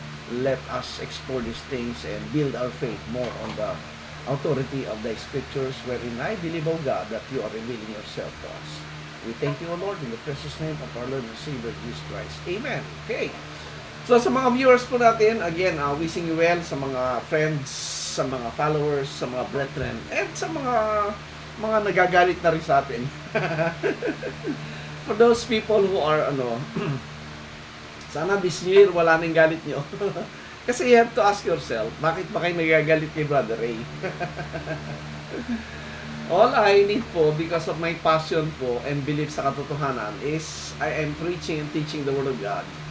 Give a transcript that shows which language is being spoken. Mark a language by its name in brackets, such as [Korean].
[English] Let us explore these things and build our faith more on the authority of the scriptures, wherein I believe, O God, that you are revealing yourself to us. We thank you, O Lord, in the precious name of our Lord and Savior Jesus Christ. Amen. Okay. [Filipino] So sa mga viewers po natin, again, [English] wishing you well, [Filipino] sa mga friends, sa mga followers, sa mga brethren, and sa mga nagagalit na rin sa atin. [English] For those people who are sana this year [Filipino] wala nang galit nyo. Kasi [English] you have to ask yourself, [Filipino] bakit ba kayo nagagalit kay Brother Ray? [English] All I need po, because of my passion po and belief [Filipino] sa katotohanan, [English] is I am preaching and teaching the Word of God.